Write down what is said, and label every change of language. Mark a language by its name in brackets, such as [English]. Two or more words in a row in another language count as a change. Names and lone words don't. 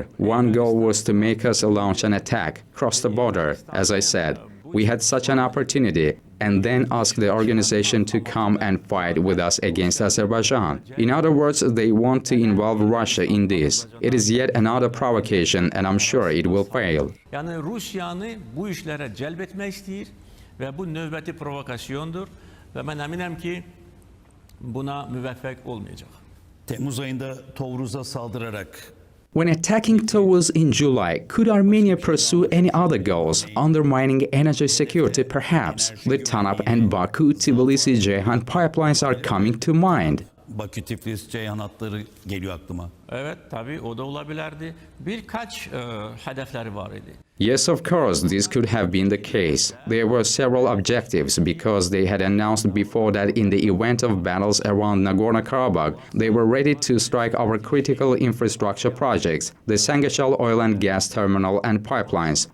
[English] One goal was to make us launch an attack, cross the border, as I said. We had such an opportunity. and then ask the organization to come and fight with us against Azerbaijan. In other words, they want to involve Russia in this. It is yet another provocation, and I'm sure it will fail. [Azerbaijani] Yani Rusiyanı bu işlərə cəlb etmək istəyir və bu növbəti provokasyondur və mən əminəm ki, buna müvəffəq olmayacaq. [Turkish] Temmuz ayında Tovruz'a saldırarak [English] When attacking Tauz in July, could Armenia pursue any other goals, undermining energy security perhaps? The Tanap and Baku-Tbilisi-Ceyhan pipelines are coming to mind. [Turkish] Bakü-Tiflis-Ceyhan hatları geliyor aklıma. Evet, tabii o da olabilirdi. Birkaç hedefleri var idi. [English] Yes, of course, this could have been the case. There were several objectives because they had announced before that in the event of battles around Nagorno-Karabakh, they were ready to strike our critical infrastructure projects, the Sangachal oil and gas terminal and pipelines.